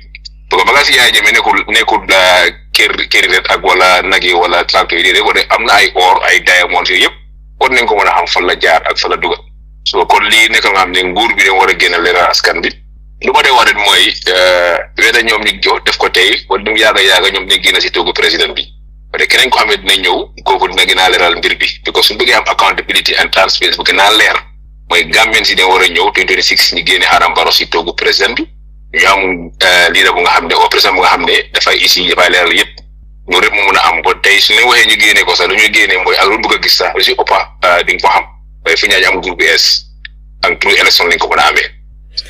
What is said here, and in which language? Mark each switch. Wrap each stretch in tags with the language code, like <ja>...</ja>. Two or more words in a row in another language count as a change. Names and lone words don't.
<fr>parce que</fr> <wo>bagage yi Yahya Jammeh nekkul kër ret ak wala nag yi wala tracteur yi rek am na ay or ay diamond yooyu yëpp war nañ ko mën a xam fan la jaar ak fan la dugal so kon lii nekk nga xam ne nguur bi dañ war a génn leeral askan bi lu ma dee wax rek mooy weda ñoom ñu def ko tey wala du yàgga ñoom dina génn si toogu président bi</wo> <fr>parce que</fr> <wo>keneen ko xam ne dina ñëw kooku dina gën a leeral mbir bi because suñu bëggee am</wo> <en>accountability and transparency</en> <wo>bu gën a leer mooy Gambien si dañ war a ñëw 2026 ñu génne Adama Barrow si toogu président bi ñu am leader bu nga xam ne au président bu nga xam ne dafay dafay leeral yëpp loolu rek mu mun a am ba tey su ñu waxee ñu génne ko sax lu ñu génne mooy ak lu bëgg a gis sax lu si ëppa di nga ko xam waaye fi ñaañ am groupe S ak pour élection lañ ko mën a amee</wo>